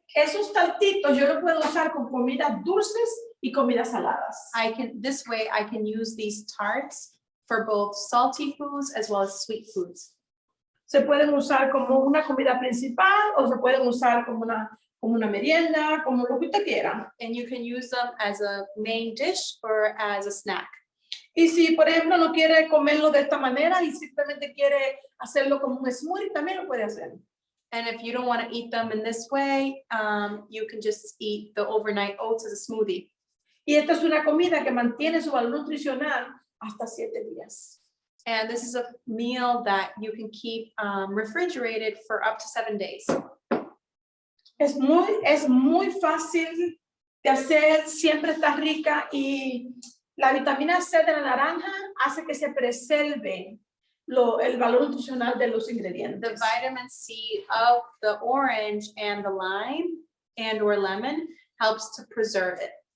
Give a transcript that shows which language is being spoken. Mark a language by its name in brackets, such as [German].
[Spanish] Esos taltitos yo los puedo usar con comidas dulces y comidas saladas. [English] This way I can use these tarts for both salty foods as well as sweet foods. [Spanish] Se pueden usar como una comida principal o se pueden usar como una merienda, como lo que usted quiera. [English] And you can use them as a main dish or as a snack. [Spanish] Y si, por ejemplo, no quiere comerlo de esta manera y simplemente quiere hacerlo como un smoothie, también lo puede hacer. [English] And if you don't want to eat them in this way, you can just eat the overnight oats as a smoothie. [Spanish] Y esta es una comida que mantiene su valor nutricional hasta 7 días. [English] And this is a meal that you can keep refrigerated for up to 7 days. [Spanish] Es muy fácil de hacer, siempre está rica y la vitamina C de la naranja hace que se preserve el valor nutricional de los [English] The [Spanish] ingredientes. [English] vitamin C of the orange and the lime and or lemon helps to preserve it.